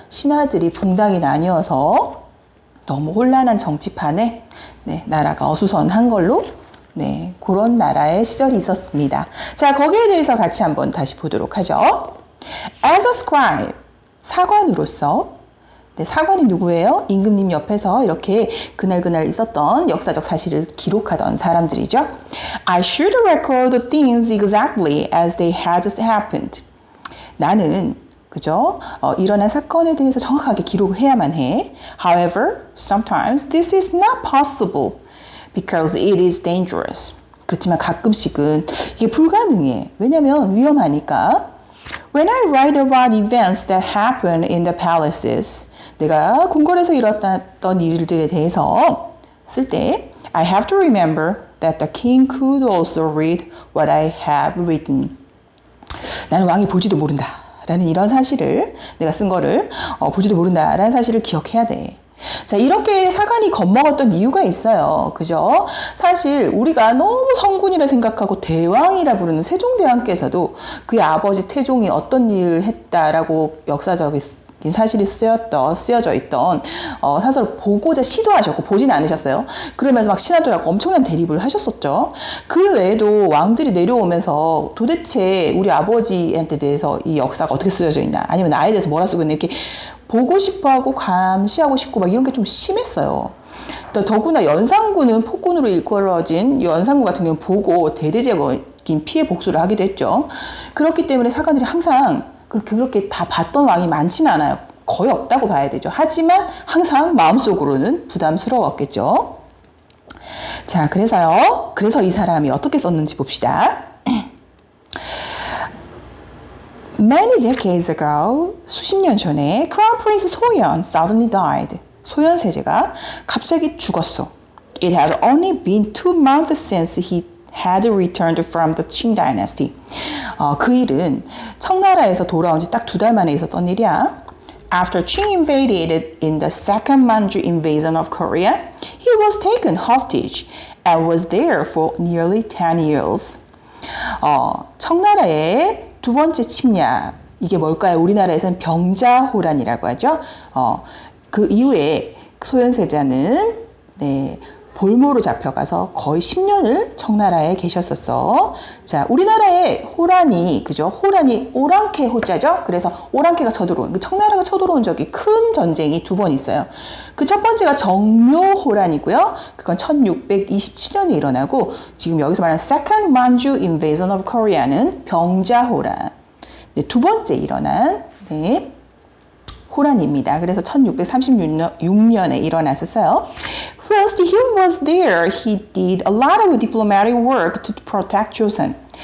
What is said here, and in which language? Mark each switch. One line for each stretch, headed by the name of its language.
Korean: 신하들이 붕당이 나뉘어서 너무 혼란한 정치판에 나라가 어수선한 걸로 그런 나라의 시절이 있었습니다. 자, 거기에 대해서 같이 한번 다시 보도록 하죠.
English: As a scribe,
Korean: 사관으로서 사관이 누구예요? 임금님 옆에서 이렇게 그날 있었던 역사적 사실을 기록하던 사람들이죠.
English: I should record things exactly as they had happened.
Korean: 나는 그죠? 일어난 사건에 대해서 정확하게 기록을 해야만 해.
English: However, sometimes this is not possible because it is dangerous.
Korean: 그렇지만 가끔씩은 이게 불가능해. 왜냐면 위험하니까.
English: When I write about events that happen in the palaces,
Korean: 내가 궁궐에서 일어났던 일들에 대해서 쓸 때
English: I have to remember that the king could also read what I have written.
Korean: 나는 왕이 볼지도 모른다. 라는 이런 사실을 내가 쓴 거를 보지도 모른다라는 사실을 기억해야 돼. 자, 이렇게 사관이 겁먹었던 이유가 있어요. 그죠? 사실 우리가 너무 성군이라 생각하고 대왕이라 부르는 세종대왕께서도 그의 아버지 태종이 어떤 일을 했다라고 역사적인 사실이 쓰여져 있던 사설을 보고자 시도하셨고 보진 않으셨어요. 그러면서 막 신하들하고 엄청난 대립을 하셨었죠. 그 외에도 왕들이 내려오면서 도대체 우리 아버지한테 대해서 이 역사가 어떻게 쓰여져 있나, 아니면 나에 대해서 뭐라 쓰고 있나, 이렇게 보고 싶어하고 감시하고 싶고 막 이런 게 좀 심했어요. 더구나 연산군은 폭군으로 일컬어진 연산군 같은 경우는 보고 대대적인 피해 복수를 하기도 했죠. 그렇기 때문에 사관들이 항상 그렇게 다 봤던 왕이 많지는 않아요. 거의 없다고 봐야 되죠. 하지만 항상 마음속으로는 부담스러웠겠죠. 자, 그래서 이 사람이 어떻게 썼는지 봅시다.
English: Many decades ago,
Korean: 수십 년 전에
English: Crown Prince 소현 suddenly died.
Korean: 소현세제가 갑자기 죽었어.
English: It had only been 2 months since he had returned from the Qing dynasty.
Korean: 그 일은 청나라에서 돌아온 지 딱 2달 만에 있었던 일이야.
English: After Qing invaded in the second Manchu invasion of Korea, he was taken hostage and was there for nearly 10 years.
Korean: 청나라의 두 번째 침략, 이게 뭘까요? 우리나라에서는 병자호란이라고 하죠. 그 이후에 소현세자는 볼모로 잡혀가서 거의 10년을 청나라에 계셨었어. 자, 우리나라의 호란이, 그죠? 호란이 오랑캐 호자죠? 그래서 오랑캐가 쳐들어온, 청나라가 쳐들어온 적이 큰 전쟁이 2번 있어요. 그 첫 번째가 정묘호란이고요. 그건 1627년에 일어나고, 지금 여기서 말하는
English: Second Manchu Invasion of Korea
Korean: 는 병자호란. 두 번째 일어난, 호란입니다. 그래서 1636년에 일어났었어요.
English: Whilst he was there, he did a lot of diplomatic work to protect Joseon.